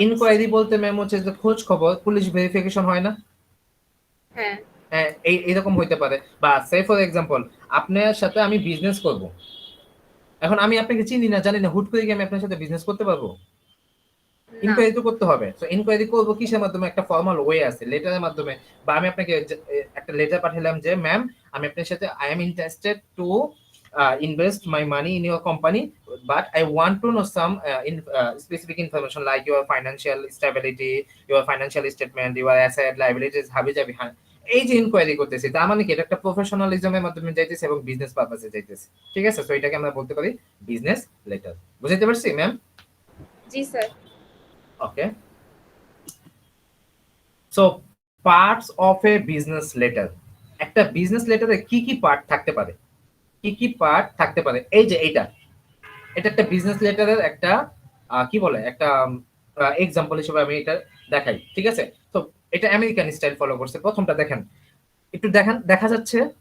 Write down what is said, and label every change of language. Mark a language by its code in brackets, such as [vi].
[bn] Inquiry বলতে ma'am হচ্ছে যে খোঁজ খবর, পুলিশ ভেরিফিকেশন হয় না, হ্যাঁ হ্যাঁ এইরকম হইতে পারে। বা সে ফর এক্সাম্পল আপনার সাথে আমি বিজনেস করব, এখন আমি আপনাকে চিনি না জানি না, হুট করে কি আমি আপনার সাথে বিজনেস করতে পারবো? ইনকোয়ারি তো করতে হবে। সো ইনকোয়ারি করবো কিসের মাধ্যমে? একটা ফর্মাল ওয়ে আছে, লেটারের মাধ্যমে, বা আমি আপনাকে একটা লেটার পাঠালাম যে ম্যাম আমি আপনার সাথে [en] I am interested to invest my money in your company, but I want to know some specific information like your financial stability, your financial statement, your asset liabilities, [bn] হাবি যাবি। হ্যাঁ, এই যে ইনকোয়ারি করতেছি তার মানে কি এটা একটা প্রফেশনালিজমের মাধ্যমে যাইতেছে এবং বিজনেস পারপাসে যাইতেছে, ঠিক আছে। সো এটাকে আমরা বলতে পারি বিজনেস লেটার। বুঝতে পারছি ma'am? G sir. [en] Okay. So parts of a business letter. [bn] একটা বিজনেস লেটারে কি কি পার্ট থাকতে পারে? কি কি পার্ট থাকতে পারে? এই যে এটা একটা বিজনেস লেটারের একটা কি বলে একটা এক্সাম্পল হিসেবে আমি এটা দেখাই, ঠিক আছে। তো এটা আমেরিকান স্টাইল ফলো করছে। প্রথমটা দেখেন, একটু দেখেন, দেখা যাচ্ছে?